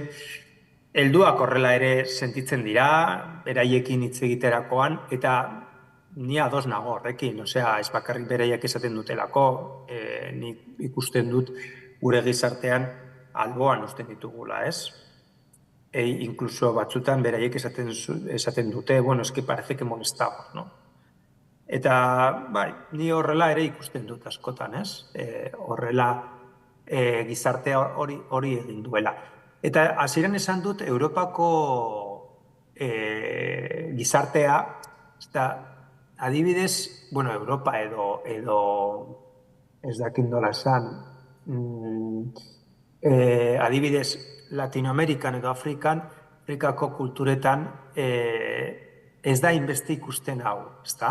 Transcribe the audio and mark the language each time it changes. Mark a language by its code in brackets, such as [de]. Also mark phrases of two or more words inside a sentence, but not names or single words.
[eu] Helduak horrela ere sentitzen dira, beraiekin hitz egiterakoan, eta ni ados nago horrekin, ez bakarrik beraiek esaten dutelako, nik ikusten dut gure gizartean alboan uzten ditugula, ez? Incluso batzutan beraiek esaten dute, bueno, [es] es que parece que molestamos, no? [eu] Eta, bai, ni horrela ere ikusten dut askotan, ez? Horrela gizartea hori egin duela. Eta hasieran esan dut Europako gizartea, adibidez, bueno, Europa edo ez dakit nola esan, adibidez, Latinoamerikan edo Afrikako kulturetan ez da inbeste ikusten hau, ezta?